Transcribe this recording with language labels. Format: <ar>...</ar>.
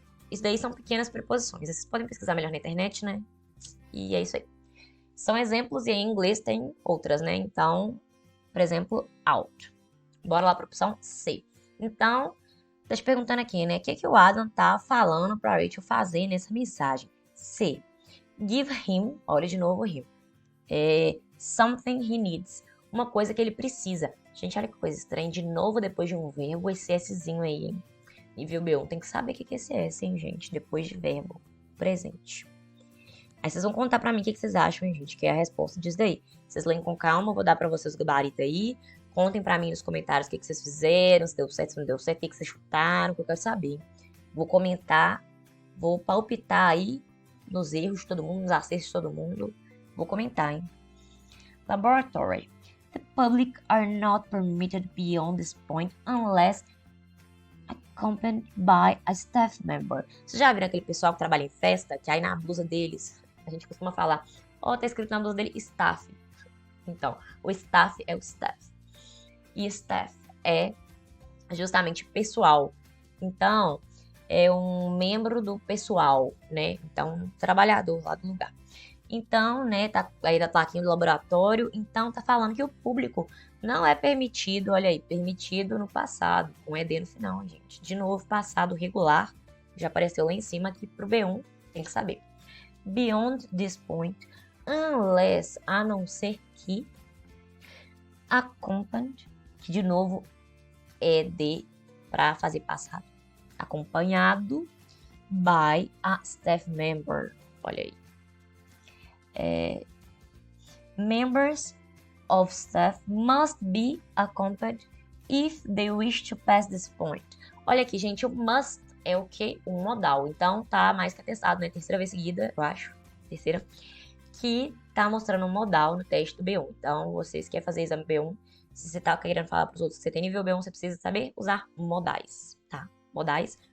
<pt>Isso daí são pequenas preposições. Vocês podem pesquisar melhor na internet, né? E é isso aí. São exemplos e em inglês tem outras, né? Então, por exemplo, out. Bora lá para a opção C. Então, tá te perguntando aqui, né? O que o Adam tá falando pra Rachel fazer nessa mensagem? C.</pt> <en>Give him,</en> <pt>olha de novo him.</pt> <en>Something he needs.</en> <pt>Uma coisa que ele precisa. Gente, olha que coisa estranha. De novo, depois de um verbo, esse Szinho aí, hein? Nível B1. Tem que saber o que é esse S, hein, gente? Depois de verbo. Presente. Aí vocês vão contar pra mim o que vocês acham, gente, que é a resposta disso daí. Vocês leem com calma, eu vou dar pra vocês o gabarito aí. Contem pra mim nos comentários o que vocês fizeram, se deu certo, se não deu certo, o que vocês chutaram, que eu quero saber. Vou comentar, vou palpitar aí nos erros de todo mundo, nos acertos de todo mundo. Vou comentar, hein. Laboratory.</pt> <en>The public are not permitted beyond this point unless accompanied by a staff member.</en> <pt>Vocês já viram aquele pessoal que trabalha em festa, que aí na blusa deles, a gente costuma falar, tá escrito na blusa dele, staff. Então, o staff é o staff. E staff é justamente pessoal. Então, é um membro do pessoal, né? Então, um trabalhador lá do lugar. Então, né, tá aí da plaquinha do laboratório, então tá falando que o público não é permitido, olha aí, permitido no passado, com ED no final, gente. De novo, passado regular, já apareceu lá em cima aqui pro B1, tem que saber.</pt> <en>Beyond this point, unless,</en> <pt>a não ser que,</pt> <en>accompanied,</en> <pt>que de novo é de para fazer passado, acompanhado</pt> <en>by a staff member,</en> <pt>olha aí.</pt> <en>Members of staff must be accompanied if they wish to pass this point.</en> <pt>Olha aqui, gente, o must é o que? Um modal. Então, tá mais que atestado, né? Terceira vez seguida, eu acho. Terceira. Que tá mostrando um modal no teste do B1. Então, vocês querem fazer exame B1, se você tá querendo falar pros outros que você tem nível B1, você precisa saber usar modais, tá? Modais.</pt>